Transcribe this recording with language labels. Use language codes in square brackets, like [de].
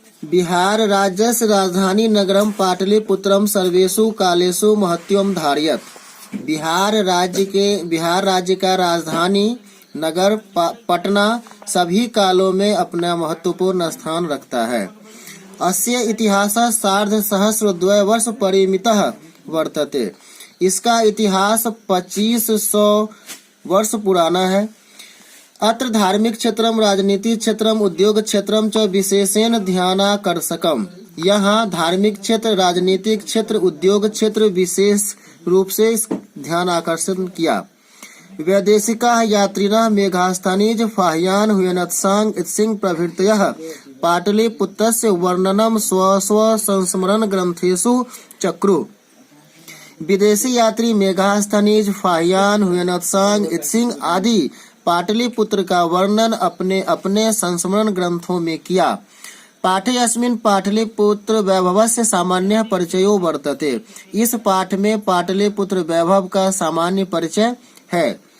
[sa] बिहार राज्यस्य राजधानी नगरम पाटलिपुत्रम सर्वेषु कालेषु महत्वम धारयत। [hi] बिहार राज्य का राजधानी नगर पटना सभी कालों में अपना महत्वपूर्ण स्थान रखता है। [sa] अस्य इतिहासः सार्धसहस्रद्वय वर्ष परिमितः वर्तते। [hi] इसका इतिहास 2500 वर्ष पुराना है। [sa] अत्र धार्मिक क्षेत्रम, राजनीतिक क्षेत्रम, उद्योग क्षेत्रम च विशेषेण ध्यानाकर्षकम। [hi] यहाँ धार्मिक क्षेत्र, राजनीतिक क्षेत्र, उद्योग क्षेत्र विशेष रूप से ध्यान आकर्षण किया। [sa] वैदेशिकाः यात्रिणः मेघास्थानीज फाह्यान् हुयनत्सांग इत्सिंह प्रभृतयः पाटलिपुत्रस्य वर्णनम स्व संस्मरण ग्रंथेषु चक्रुः। [hi] विदेशी यात्री मेघास्थानीज फाह्यान् हुयनत्सांग इत्सिंह आदि पाटलिपुत्र का वर्णन अपने अपने संस्मरण ग्रंथों में किया। [sa] पाठे अस्मिन् पाटलिपुत्र वैभवस्य सामान्य परिचयो वर्तते। [hi] इस पाठ में पाटलिपुत्र वैभव का सामान्य परिचय है।